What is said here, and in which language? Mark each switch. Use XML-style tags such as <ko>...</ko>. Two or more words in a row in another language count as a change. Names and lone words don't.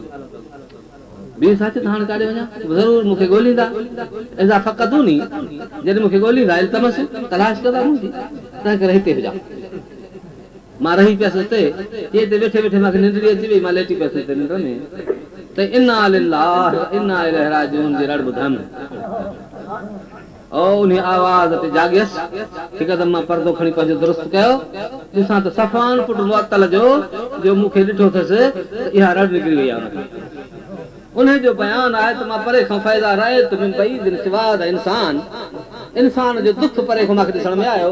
<sd>ॿी साच त हाणे काॾे वञा ज़रूर मूंखे ॻोल्हींदा</sd> <ar>إذا فقدوني</ar> <sd>जॾहिं मूंखे ॻोल्हींदा इल्तमस तलाश कंदा मुंहिंजी तंहिं करे हिते हुजां। मां रही पियसि हुते हिते वेठे वेठे मूंखे निंडड़ी अची वई। मां लेटी पियसि हिते निंड में त</sd> <ar>إنا لله وإنا إليه راجعون</ar> <sd>जी रड़ ॿुधमि। उन आवाज़ ते जाॻियसि। हिकदमि मां पर्दो खणी पंहिंजो दुरुस्त कयो। ॾिसां त सफ़वान पुट मुअत्तल जो मूंखे ॾिठो अथसि त इहा रड़ निकिरी वई आहे। उन जो बयान आहे त मां परे खां फ़ैज़ा रहे त इंसान जो दुख परे खां मूंखे ॾिसण में आयो।</sd>